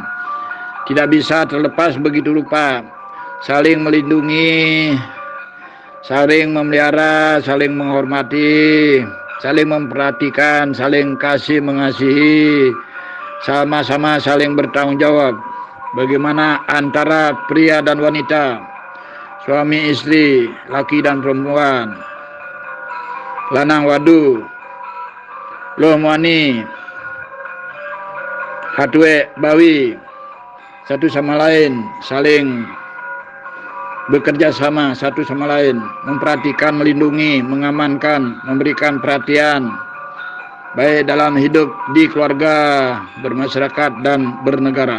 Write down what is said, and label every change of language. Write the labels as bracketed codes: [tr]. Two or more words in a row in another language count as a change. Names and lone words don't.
[id] Tidak bisa terlepas begitu rupa. Saling melindungi, saling memelihara, saling menghormati, saling memperhatikan, saling kasih mengasihi, sama-sama saling bertanggung jawab. Bagaimana antara pria dan wanita, suami istri, laki dan perempuan, [jv] lanang wadu, lohmani, hatwe bawi, [id] satu sama lain saling bekerja sama satu sama lain, memperhatikan, melindungi, mengamankan, memberikan perhatian, baik dalam hidup, di keluarga, bermasyarakat, dan bernegara.